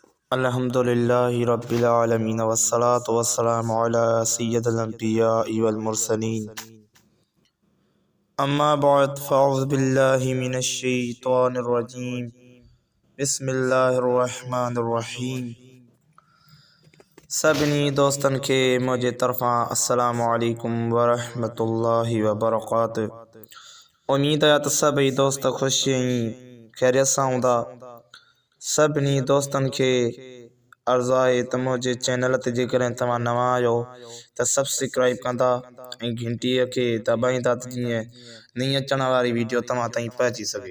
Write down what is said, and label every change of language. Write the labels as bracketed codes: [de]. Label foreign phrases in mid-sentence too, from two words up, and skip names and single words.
[ar] الحمد لله رب العالمين والصلاة والسلام على سيد الأنبياء والمرسلين أما بعد فأعوذ بالله من الشيطان الرجيم بسم الله الرحمن الرحيم. [sd] सभिनी दोस्तन के मुझे तरफ़ां [ar] السلام عليكم ورحمة الله وبركاته. [sd] उम्मीद है त सभई दोस्त खुश ऐं खैरियत सां हूंदा। सभिनी दोस्तन के अर्ज़ु आहे त मुझे चैनल ते जेकॾहिं तव्हां नवां आहियो त सब्सक्राइब कंदा ऐं घंटीअ खे दॿाईंदा त जीअं नई अचण वारी वीडियो तव्हां ताईं पहुची सघे।